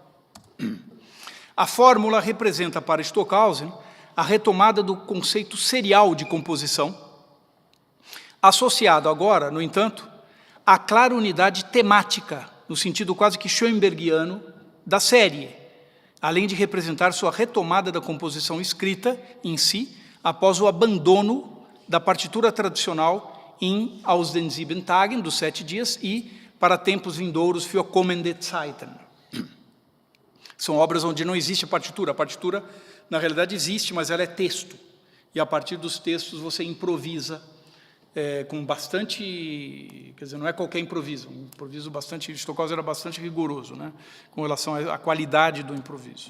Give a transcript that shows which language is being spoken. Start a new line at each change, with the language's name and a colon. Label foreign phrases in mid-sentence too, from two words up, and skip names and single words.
Portuguese: A fórmula representa para Stockhausen a retomada do conceito serial de composição, associado agora, no entanto, à clara unidade temática, no sentido quase que schoenbergiano, da série, além de representar sua retomada da composição escrita em si, após o abandono da partitura tradicional em Aus den 7 Tagen, dos 7 dias, e para tempos vindouros, für kommende Zeiten. São obras onde não existe a partitura. A partitura, na realidade, existe, mas ela é texto. E a partir dos textos você improvisa com bastante... Quer dizer, não é qualquer improviso. Um improviso bastante... Stockhausen era bastante rigoroso, né, com relação à qualidade do improviso.